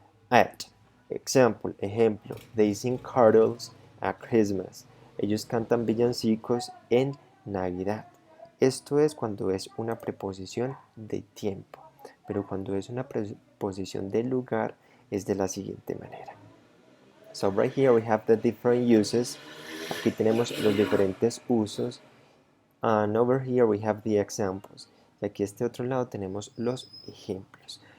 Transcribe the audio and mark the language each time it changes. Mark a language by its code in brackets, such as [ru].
[en] At, ejemplo, they sing carols at Christmas. [es] Ellos cantan villancicos en Navidad. Esto es cuando es una preposición de tiempo, pero cuando es una preposición de lugar es de la siguiente manera. [en] So right here we have the different uses. [es] Aquí tenemos los diferentes usos. [en] And over here we have the examples. [es] Y aquí a este otro lado tenemos los ejemplos.